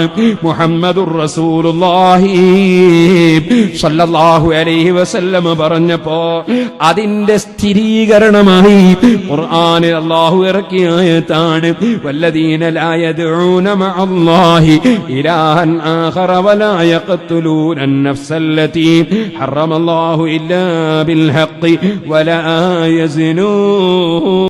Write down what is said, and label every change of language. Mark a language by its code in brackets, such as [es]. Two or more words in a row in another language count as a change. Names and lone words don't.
[ar] محمد رسول الله صلى الله عليه وسلم [ml] പറഞ്ഞപ്പോ അതിന്റെ സ്ഥിരീകരണമായി ഖുർആനിൽ അല്ലാഹു ഇറക്കിയ ആയത്താണ് [ar] والذين لا يدعون مع الله إلها آخر ولا يقتلون النفس التي حرم الله إلا بالحق ولا يزنون.